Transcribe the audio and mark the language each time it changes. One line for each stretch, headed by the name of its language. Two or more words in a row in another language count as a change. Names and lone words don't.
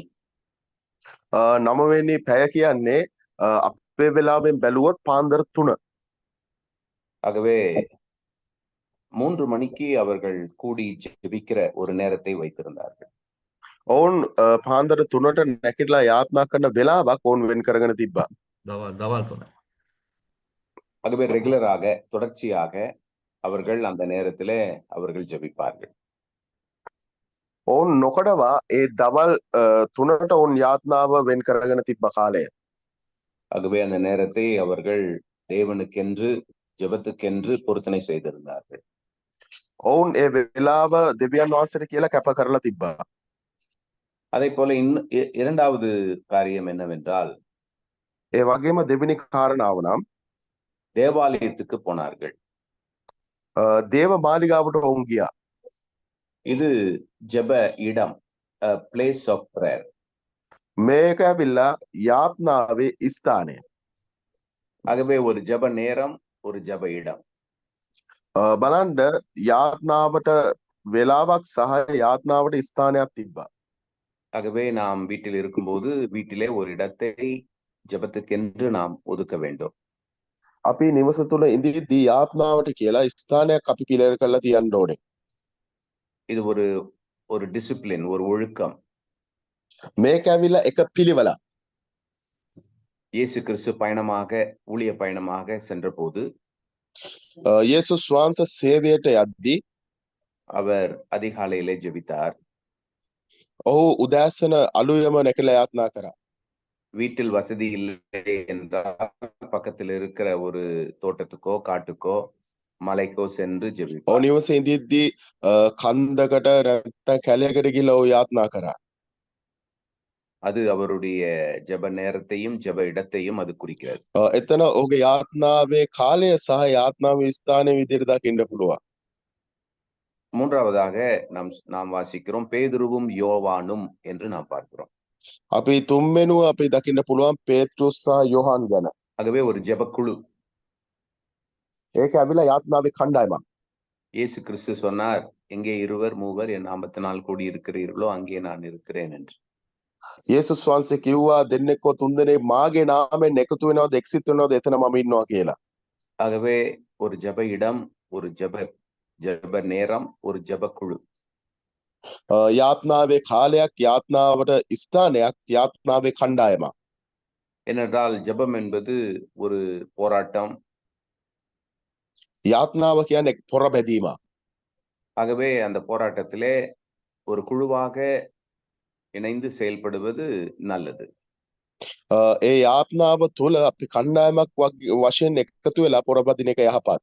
Sinhala: 9 වෙනි පැය කියන්නේ අපේ වෙලාවෙන් බැලුවොත් පාන්දර 3.
Tamil: ஆகவே 3 மணிக்கு அவர்கள் கூடி ஜெபிக்கிற ஒரு நேரத்தை வைத்திருந்தார்கள்.
Sinhala: ඔවුන් පාන්දර 3ට නැගිටලා යාත්නා කරන වෙලාවක් ඔවුන් වෙන් කරගෙන තිබ්බා. දවල් 3.
Tamil: ஆகவே ரெகுலராக தொடர்ச்சியாக அவர்கள் அந்த நேரத்திலே அவர்கள் ஜெபிப்பார்கள்.
Sinhala: ඔවුන් නොකඩවා ඒ දවල් 3ට ඔවුන් යාත්නාව වෙන් කරගෙන තිබ්බ කාලය.
Tamil: ஆகவே அந்த நேரத்தை அவர்கள் தேவனுக்கென்று ஜெபத்துக்கென்று பொருத்தனை செய்திருந்தார்கள்.
Sinhala: ඔවුන් ඒ වෙලාව දෙවියන් වහන්සේට කියලා කැප කරලා තිබ්බා.
Tamil: அதே போல இரண்டாவது காரியம் என்னவென்றால்
Sinhala: ඒ වගේම දෙවෙනි කාරණාව නම්
Tamil: தேவாலயத்துக்கு போனார்கள்.
Sinhala: දේව මාලිගාවට ඔවුන් ගියා.
Tamil: இது ஜெப இடம்,
English: a place of prayer.
Sinhala: මේක ඇවිල්ලා යාත්නාවේ ස්ථානය.
Tamil: ஆகவே ஒரு ஜெப நேரம், ஒரு ஜெப இடம்.
Sinhala: බලන්න යාත්නාවට වෙලාවක් සහ යාත්නාවට ස්ථානයක් තිබ්බා.
Tamil: ஆகவே நாம் வீட்டில் இருக்கும்போது வீட்டிலே ஒரு இடத்தை ஜெபத்துக்கென்று நாம் ஒதுக்க வேண்டும்.
Sinhala: අපි නිවස තුල ඉඳිද්දී යාත්නාවට කියලා ස්ථානයක් අපි පිළිවෙල කරලා තියන්න ඕනේ.
Tamil: இது ஒரு டிசிப்ளின், ஒரு ஒழுக்கம்.
Sinhala: මේක ඇවිල්ලා එක පිළිවෙලක්.
Tamil: இயேசு கிறிஸ்து பயணமாக ஊழிய பயணமாக சென்றபோது
Sinhala: යේසුස් වහන්සේ සේවයට යද්දී
Tamil: அவர் அதிகாலையிலே ஜெபித்தார்.
Sinhala: ඔහු උදෑසන අලුයම නැකලා යාත්නා කරා.
Tamil: வீட்டில் வசதி இல்லை என்றால் பக்கத்தில் இருக்கிற ஒரு தோட்டத்துக்கோ காட்டுக்கோ மலைக்கோ சென்று
Sinhala: ඔහු
Tamil: ஜெபிப்பார்.
Sinhala: නිවසේ ඉඳිද්දී කන්දකට නැත්නම් කැලයකට ගිහිල්ලා ඔහු යාත්නා කරා.
Tamil: அது அவருடைய ஜெப நேரத்தையும் ஜெப இடத்தையும் அது குறிக்கிறது.
Sinhala: එතන ඔහුගේ යාත්නාවේ කාලය සහ යාත්නාවේ ස්ථානය විදිහට දකින්න පුළුවන්.
Tamil: மூன்றாவதாக நாம் வாசிக்கிறோம் பேதுருவும் யோவானும் என்று நாம் பார்க்கிறோம்.
Sinhala: අපි තුන්වෙනුව අපි දකින්න පුළුවන් පේත්‍රුස් සහ යොහාන් ගැන.
Tamil: ஆகவே ஒரு ஜெபக்குழு.
Sinhala: ඒක ඇවිල්ලා යාත්නාවේ කණ්ඩායමක්.
Tamil: இயேசு கிறிஸ்து சொன்னார், எங்கே இருவர் மூவர் என் நாமத்தினால் கூடி இருக்கிறீர்களோ அங்கே நான் இருக்கிறேன் என்று.
Sinhala: යේසුස් වහන්සේ කිව්වා දෙන්නෙක්ව තුන්දෙනෙක් මාගේ නාමයෙන් එකතු වෙනවද එක්සිත් වෙනවද එතන මම ඉන්නවා කියලා.
Tamil: ஆகவே ஒரு ஜெப இடம், ஒரு ஜெப நேரம், ஒரு ஜெபக்குழு.
Sinhala: යාත්නාවේ කාලයක්, යාත්නාවට ස්ථානයක්, යාත්නාවේ කණ්ඩායමක්.
Tamil: ஏனென்றால் ஜெபம் என்பது ஒரு போராட்டம்.
Sinhala: යාත්නාව කියන්නේ පොරබැදීමක්.
Tamil: ஆகவே அந்த போராட்டத்திலே ஒரு குழுவாக இணைந்து செயல்படுவது நல்லது.
Sinhala: ඒ යාත්නාව තුළ අපි කණ්ඩායමක් වශයෙන් එකතු වෙලා පොරබදින එක යහපත්.